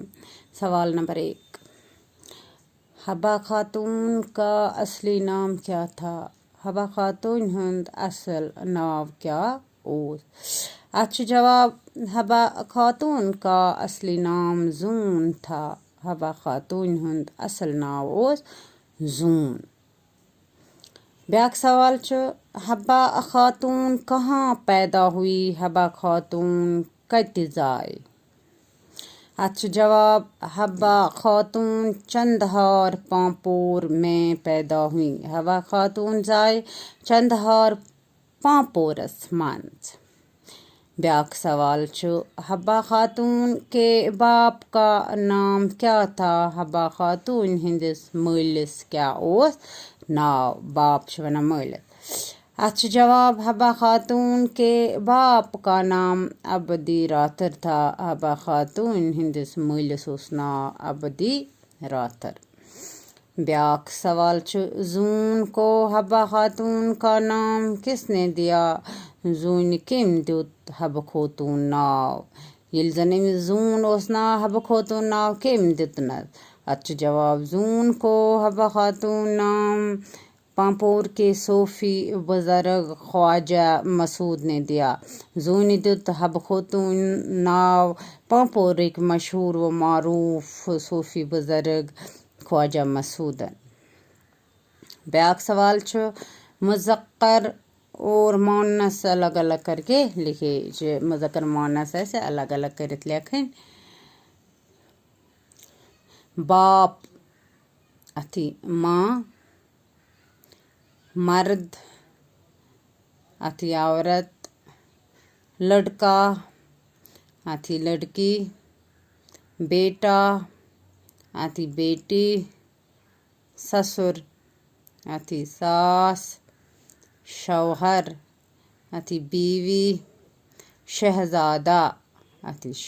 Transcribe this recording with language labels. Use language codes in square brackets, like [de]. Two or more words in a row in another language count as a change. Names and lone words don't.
[ur] سوال نمبر 1، حبا خاتون کا اصلی نام کیا تھا؟ [ks] حبا خاتون ہند اصل ناو کیا اوس؟ [ur] اچھا جواب، حبا خاتون کا اصلی نام زون تھا۔ [ks] حبا خاتون ہند اصل ناو اوس زون۔ بیاکھ سوال چھُ، [ur] حبا خاتون کہاں پیدا ہوئی؟ [ks] حبا خاتون کتہِ زاے؟ [ur] اچھا جواب، حبا خاتون چندہار پامپور میں پیدا ہوئی۔ [ks] حبا خاتون زاے چندہار پامپورس منٛز۔ بیاکھ سوال چھُ، [ur] حبا خاتون کے باپ کا نام کیا تھا؟ [ks] حبا خاتون ہندس مٲلِس کیا اوس ناو؟ باپ چھِ ونان مٲلِس۔ [ur] اچھا جواب، حبا خاتون کے باپ کا نام عبدی راتھر تھا۔ [ks] حبا خاتون ہندس مٲلِس اوس ناو عبدی راتھر۔ بیاکھ سوال چھُ، [ur] زون کو حبا خاتون کا نام کس نے دیا؟ [ks] زونہِ کٔمۍ دیُت حبہٕ خوتوٗن ناو؟ ییٚلہِ زن أمِس زون اوس ناو، حبہٕ خوتوٗن ناو کٔمۍ دیُتنس؟ اتھ چھُ جواب، [ur] زون کو حبا خاتون نام پامپور کے صوفی بزرگ خواجہ مسعود نے دیا۔ [ks] زونہِ دیُت حبہٕ خوتوٗن ناو پامپورٕکۍ مشہوٗر و معروٗف صوفی بزرگ خواجہ مسعودن۔ بیاکھ سوال چھُ، [ur] مذکر اور مونس الگ الگ کر کے لکھے۔ [ks] مذکر مونس آسہِ الگ الگ کٔرِتھ لیکھٕنۍ۔ [ur] باپ اتھی ماں، مرد اتھی عورت، لڑکا اتھی لڑکی، بیٹا اتھی بیٹی، سسر اتھی ساس، شوہر اتھی بیوی، شہزادہ اتھی شہزادی۔